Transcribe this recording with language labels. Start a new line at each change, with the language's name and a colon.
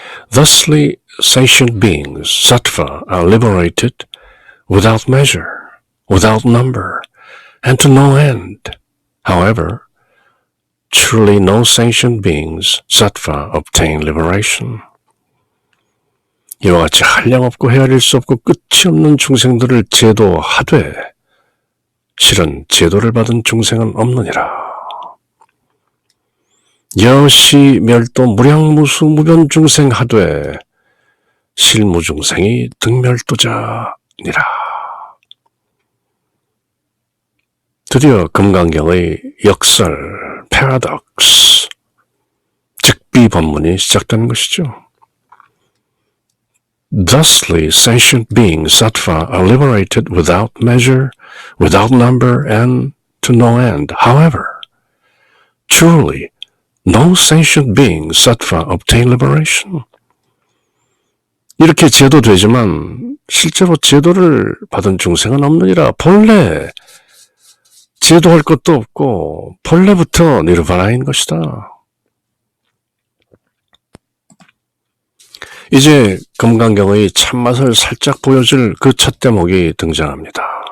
English: Thusly, sentient beings, sattva, are liberated without measure, without number, and to no end. However, truly no sentient beings, sattva, obtain liberation.
Korean: 이와 같이 한량없고 헤아릴 수 없고 끝이 없는 중생들을 제도하되 실은 제도를 받은 중생은 없느니라. 여시 멸도 무량무수 무변 중생 하되 실무중생이 등멸도자니라. 드디어 금강경의 역설, 패러독스, 즉비 법문이 시작되는 것이죠.
English: Thusly, sentient beings, sattva, are liberated without measure, without number, and to no end. However, truly, no sentient beings, sattva, obtain liberation.
Korean: 이렇게 제도되지만 실제로 제도를 받은 중생은 없느니라. 본래 제도할 것도 없고 본래부터 니르바나인 것이다. 이제 금강경의 참맛을 살짝 보여줄 그 첫 대목이 등장합니다.